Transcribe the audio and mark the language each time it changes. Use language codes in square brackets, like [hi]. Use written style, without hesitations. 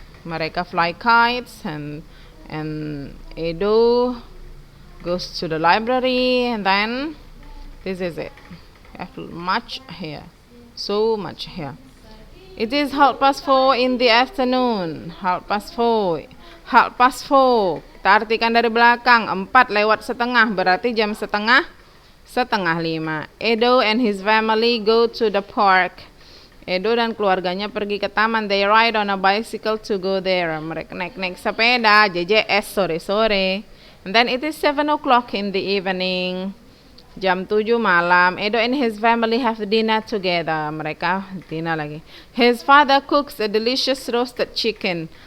[id] Mereka [en] fly kites and Edo goes to the library, and then this is it. I have much here, so much here. It is 4:30 in the afternoon. 4:30. [id] Kita artikan dari belakang. 4 lewat setengah berarti jam setengah 5. [en] Edo and his family go to the park. [id] Edo dan keluarganya pergi ke taman. [en] They ride on a bicycle to go there. [id] Mereka naik sepeda, JJS sore-sore. [en] And then it is 7 o'clock in the evening. [id] Jam 7 malam. [en] Edo and his family have dinner together. [id] Mereka dinner lagi. [en] His father cooks a delicious roasted chicken.